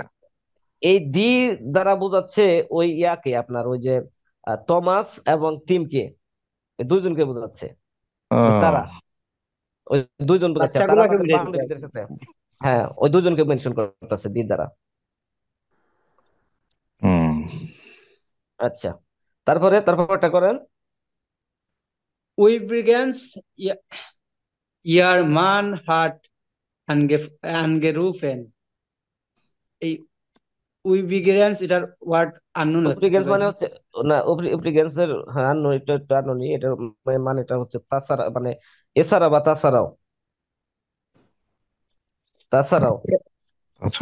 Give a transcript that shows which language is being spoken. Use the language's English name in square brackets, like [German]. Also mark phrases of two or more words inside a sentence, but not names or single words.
[Bangla] এই দি দ্বারা বোঝাচ্ছে ওই ইয়াকে, আপনার ওই যে থমাস এবং টিমকে, এই দুইজনকে বোঝাচ্ছে, যে তারা, আহ, ওই দুইজন বোঝাচ্ছে, আর তারা বাচ্চাগুলাকে তাদের বুঝাই দিছে আর বান্ধবীদের কি। ক্ষেত্রে, হ্যাঁ ওই দুজনকে মেনশন করতেছে দি দ্বারা। হুম। আচ্ছা, তারপরটা করেন। [German] Übrigens, ihr Mann hat angerufen. [Bangla] এই উইভিগেন্স এটার [English] word unknown [Bangla] লাগতেছে উপরিগেন্স ভাই। মানে হচ্ছে, না উপরিগেন্সের, হ্যাঁ আননোন, এটা একটু আননোনি, এটার মানেটা হচ্ছে তাছাড়া, মানে এছাড়া বা তাছাড়াও, তাছাড়াও। আচ্ছা।